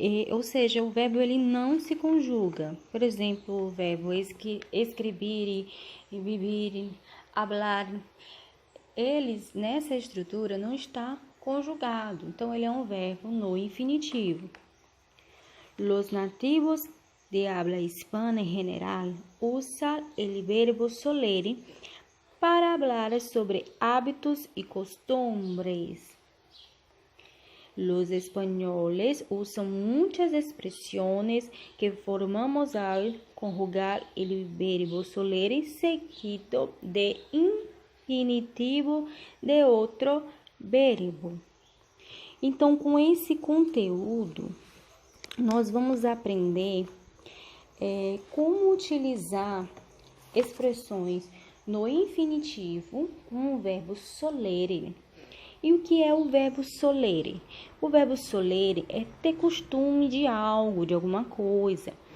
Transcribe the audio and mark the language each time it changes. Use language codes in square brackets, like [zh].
[pt] Ou seja, o verbo ele não se conjuga. Por exemplo, o verbo escrever, vivir, hablar, eles nessa estrutura não está conjugado. Então, ele é um verbo no infinitivo. [es] Los nativos de habla hispana en general usan el verbo solere para hablar sobre hábitos y costumbres. Los españoles usan muchas expresiones que formamos al conjugar el verbo solere seguido de infinitivo de outro verbo. [pt] Então, com esse conteúdo, nós vamos aprender como utilizar expressões no infinitivo com o verbo solere. E o que é o verbo solere? O verbo solere é ter costume de algo, de alguma coisa.